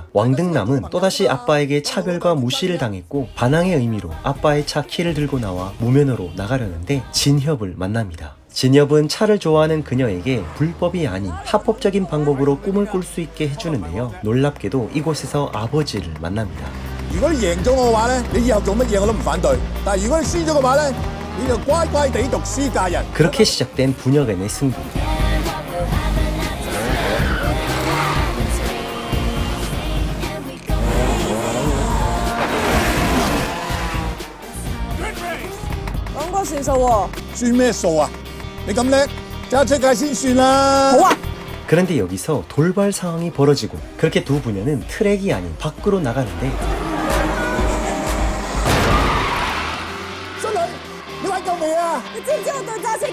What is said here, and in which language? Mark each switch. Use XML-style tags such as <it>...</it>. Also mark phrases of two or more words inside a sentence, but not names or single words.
<ko>왕등남은 또다시 아빠에게 차별과 무시를 당했고 반항의 의미로 아빠의 차 키를 들고 나와 무면허로 나가려는데 진협을 만납니다. 진협은 차를 좋아하는 그녀에게 불법이 아닌 합법적인 방법으로 꿈을 꿀 수 있게 해주는데요. 놀랍게도 이곳에서 아버지를 만납니다.</ko> <yue>如果你贏咗我嘅話咧，你以後做乜嘢我都唔反對。但係如果你輸咗嘅話咧，你就乖乖地讀書嫁人。</yue> <ko>그렇게 시작된 부녀간의 승부.</ko> <yue>講個算數喎。算咩數啊？你咁叻，揸出界先算啦。好啊。</yue> <ko>그런데 여기서 돌발 상황이 벌어지고 그렇게 두 부녀는 트랙이 아닌 밖으로 나가는데 아,</ko> <yue>你知唔知我對仔</yue>